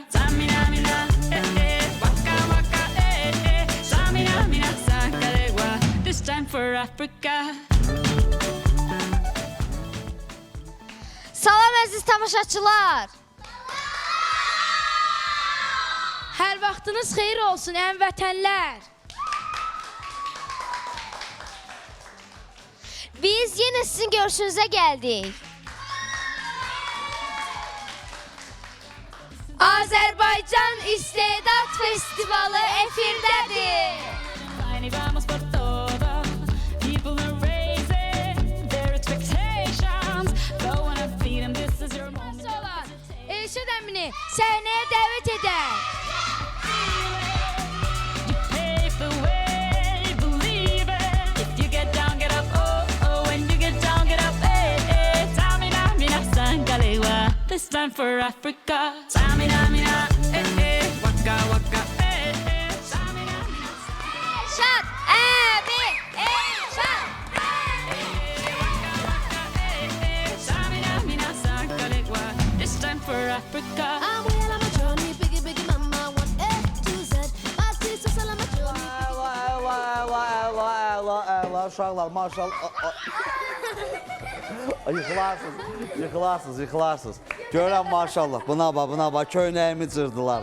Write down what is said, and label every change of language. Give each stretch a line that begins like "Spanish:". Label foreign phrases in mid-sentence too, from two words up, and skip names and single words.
English: Samina mina, waka waka, Samina mina, sangalewa. This time for Africa.
Azerbaijani: Salam əziz tamaşaçılar. Hər vaxtınız xeyir olsun həmvətənlər. Biz yenə sizin görüşünüzə gəldik. Azərbaycan İstedad Festivalı efirdədir.
Spanish: Vamos por todo.
English: People are raising their expectations. Go and feed them. This is your moment. Solar,
Azerbaijani: Elşad əmini səhnəyə dəvət edər.
English: You pave the way, believe it. If you get down, get up. Oh, oh. When you get down, get up. Samina mina, sangalewa. This time for Africa. Samina mina, waka waka, Samina mina.
Azerbaijani: Elşad əmi, Elşad. Samina mina, sangalewa.
English: This time for Africa.
Azerbaijani: Uşaqlar, maşallah. Yıxılarsınız. Görəm maşallah. Buna bax, köynəyimi cırdılar.